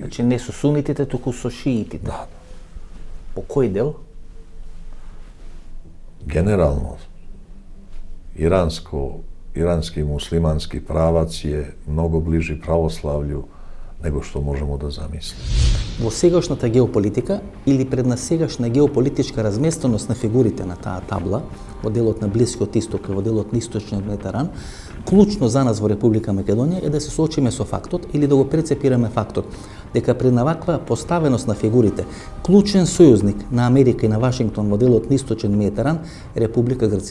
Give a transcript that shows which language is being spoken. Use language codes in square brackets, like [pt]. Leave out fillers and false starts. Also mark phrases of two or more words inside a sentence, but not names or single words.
[mk] Значи не су сунитите, туку су шиитите. [sr] Da. [mk] По кои дел? [sr] Generalno, iranski muslimanski pravac je mnogo bliži pravoslavlju nego što možemo da zamislimo. [mk] Во сегашната геополитика или пред на сегашна геополитичка разместеност на фигурите на таа табла, во делот на Блискиот Исток и во делот на Источниот Медитеран, клучно за нас во Република Македонија е да се соочиме со фактот или да го прецепираме фактот дека пред на ваква поставеност на фигурите, клучен сојузник на Америка и на Вашингтон во делот на Источен Медитеран е Република Грција.